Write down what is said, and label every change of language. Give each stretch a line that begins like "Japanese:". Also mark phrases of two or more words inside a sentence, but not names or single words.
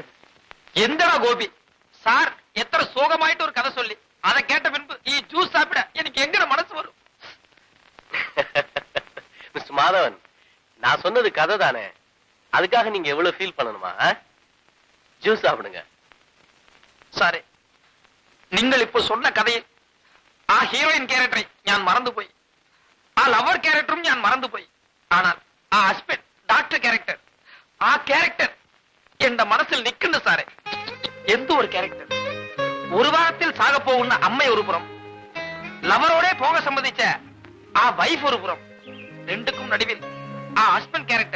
Tamil: எந்தடா கோபி, சார் எத்தனை சோகமாயிட்டு ஒரு கதை சொல்லி அதை கேட்ட பின்பு நீ ஜூஸ் சாப்பிட எனக்கு எங்கட மனசு வரும்? மிஸ்டர் மாதவன், நான் சொன்னது கதை தானே, அதுக்காக நீங்க எவ்வளவு ஃபீல் பண்ணணுமா? ஜூஸ் சாப்பிடுங்க. சாரே, நீங்கள் இப்போ சொன்ன கதையில்
English: heroine character
Malayalam: ഞാൻ മറന്നുപോയി,
English: lover character
Malayalam: ഞാൻ മറന്നുപോയി.
Tamil: ஆனால்
English: husband doctor character, character
Tamil: என் மனசில் நிக்குது சாரே. எந்த ஒரு கேரக்டர் ஒரு வாரத்தில் சாக போகுന്ന அம்மை ஒரு புறம், லவரோட போக சம்மதிச்ச ஆ வைஃப் ஒரு புறம், ரெண்டுக்கும் நடுவில் ஆ
English: husband character.